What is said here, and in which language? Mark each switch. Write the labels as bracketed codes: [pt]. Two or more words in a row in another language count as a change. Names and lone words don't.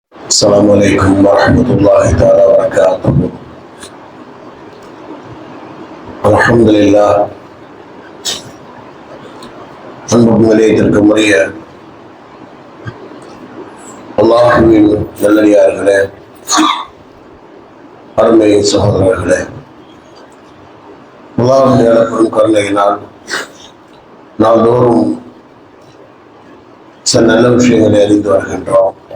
[ar] السلام عليكم ورحمة الله تعالى وبركاته. الحمد لله. [ta] அன்பும் நிலையத்திற்குரிய அல்லாஹ்வின் நல்லடியார்களே, அருமை சகோதரர்களே, அல்லாஹ்வுடைய அளப்பெரும் கருணையினால் நாள்தோறும் சில நல்ல விஷயங்களை அறிந்து வருகின்றோம்.